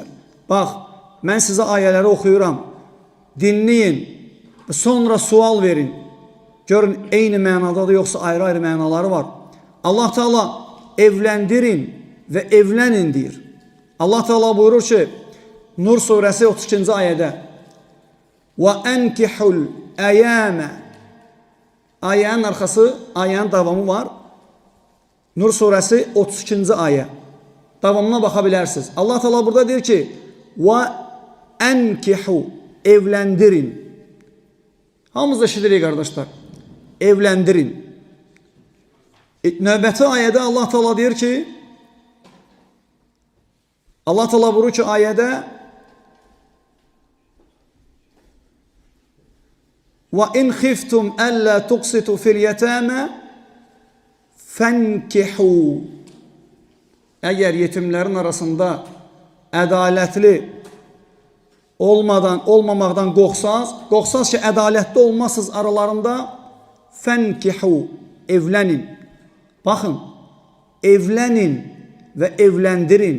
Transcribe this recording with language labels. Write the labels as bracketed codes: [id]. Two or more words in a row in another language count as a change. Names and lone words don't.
[az] Bax, mən sizə ayələri oxuyuram. Dinləyin, sonra sual verin. Görün, eyni mənadadır, yoxsa ayrı-ayrı mənaları var. Allah Teala evləndirin və evlənin deyir. Allah Teala buyurur ki, Nur surəsi 32-ci ayədə [ar] وَأَنْكِحُ الْأَيَامَ [az] Ayənin arxası, ayənin davamı var. Nur surəsi 32-ci ayə. Davamına baxa bilərsiniz. Allah Teala burada deyir ki وَأَنْكِحُ Evləndirin. Hamımız da eşidirik qardaşlar. Evləndirin. Növbəti ayədə Allah Teala deyir ki, Allah Teala buyurur ki ayədə [ar] وَإِنْ خِفْتُمْ أَلَّا تُقْسِطُوا فِي الْيَتَامَى فَانْكِحُوا [az] Əgər yetimlərin arasında ədalətli olmamaqdan qorxsaz ki, ədalətli olmazsınız aralarında, fənkihu, evlənin. Baxın, evlənin və evləndirin.